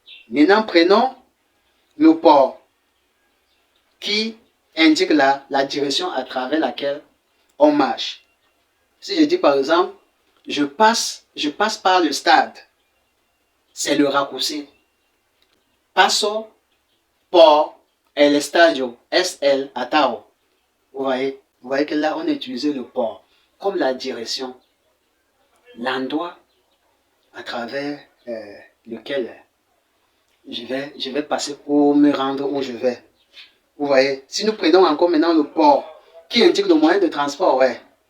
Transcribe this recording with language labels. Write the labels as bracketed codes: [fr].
[fr] Maintenant prenons le por qui indique la direction à travers laquelle on marche. Si je dis par exemple, je passe par le stade, c'est le raccourci. [es] Paso por el estadio, es el atao. [fr] Vous voyez que là, on a utilisé le por comme la direction, l'endroit à travers lequel je vais passer pour me rendre où je vais. Vous voyez, si nous prenons encore maintenant le port, qui indique le moyen de transport, ouais.